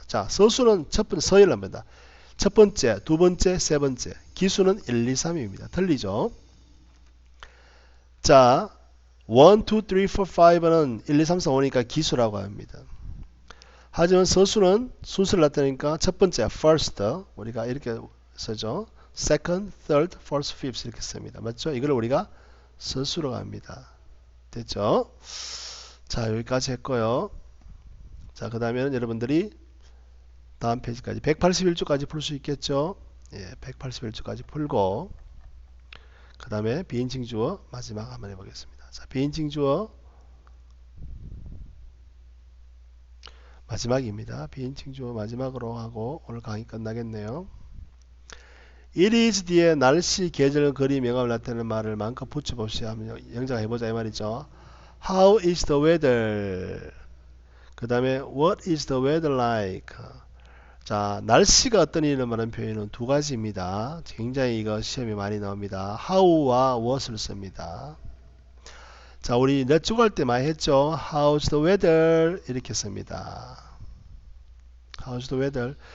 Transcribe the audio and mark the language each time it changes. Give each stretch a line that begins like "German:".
Korean: 자, 서수는 첫 번째 서열을 합니다. 첫 번째, 두 번째, 세 번째. 기수는 1, 2, 3입니다. 틀리죠? 자, 1, 2, 3, 4, 5는 1, 2, 3, 4, 5니까 기수라고 합니다. 하지만 서수는 순서를 나타내니까 첫 번째 first 우리가 이렇게 쓰죠.
English: second, third, fourth, fifth
Korean: 이렇게 씁니다. 맞죠? 이걸 우리가 서수라고 합니다. 됐죠? 자, 여기까지 했고요. 자, 그 다음에는 여러분들이 다음 페이지까지 181조까지 풀 수 있겠죠? 예, 181조까지 풀고 그 다음에 비인칭 주어 마지막 한번 해보겠습니다. 자, 비인칭 주어 마지막입니다. 비인칭 주어 마지막으로 하고 오늘 강의 끝나겠네요. It is 뒤에 날씨, 계절, 거리, 명암을 나타내는 말을 마음껏 붙여봅시다. 한번 영작해보자 이 말이죠.
English: How is the weather?
Korean: 그 다음에
English: What is the weather like?
Korean: 자, 날씨가 어떠니를 말하는 표현은 두 가지입니다. 굉장히 이거 시험에 많이 나옵니다. How와 what을 씁니다. 자, 우리 넷쭉 할 때 많이 했죠.
English: How's the weather?
Korean: 이렇게 씁니다.
English: How's the weather?